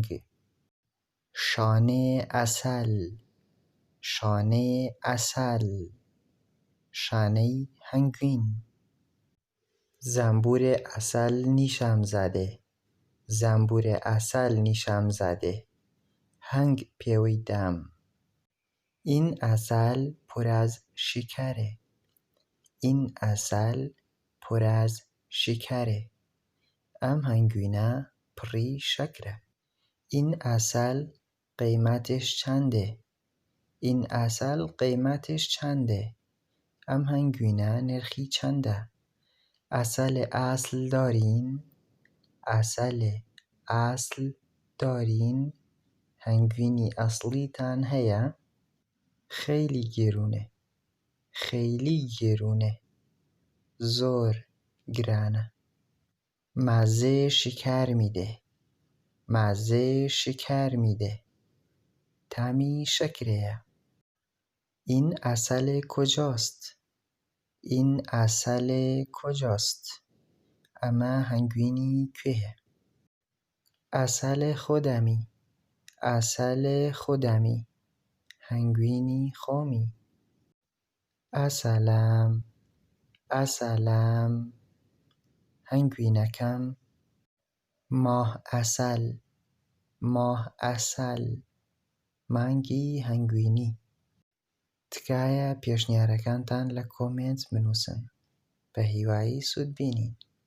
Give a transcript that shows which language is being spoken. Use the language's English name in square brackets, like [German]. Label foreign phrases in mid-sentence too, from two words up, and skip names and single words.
[Persian] شانێ ئەسەل، شانێ ئەسەل، [Central Kurdish] شانەی هەنگوین. [Persian] زەمبورێ ئەسەل نیشانزادێ، زەمبورێ ئەسەل نیشانزادێ، [Central Kurdish] هەنگ پێوەی دام. [Persian] این عسل پر از شکره، این عسل پر از شکره، [Central Kurdish] ئەم هەنگوینە پڕی شەکرە. [Persian] این عسل قیمتش چنده، این عسل قیمتش چنده، [Central Kurdish] ئەم هەنگوینە نرخی چەندە. [Persian] عسل اصل دارین، عسل اصل دارین، [Central Kurdish] هەنگوینی ئەسڵیتان هەیە؟ [Persian] خەیلی گێرونێ، خەیلی گێرونێ، [Central Kurdish] زۆر گرانە. [Persian] مزه شکر میده، مزه شکر میده، [Central Kurdish] طعمی شکرەیە. [Persian] این عسل کجاست، این عسل کجاست، [Central Kurdish] ئەمە هەنگوینی کوێیە؟ [Persian] عسل خودمی، عسل خودمی، [Central Kurdish] هەنگوینی خۆمی. [Persian] عسلم، عسلم، هەنگوینەکەم. ماه عسل، ماه عسل، [Central Kurdish] مانگی هەنگوینی. تکایە پێشنیارەکانتان لە کۆمنت بنووسن. بە هیوایی سوودبینین.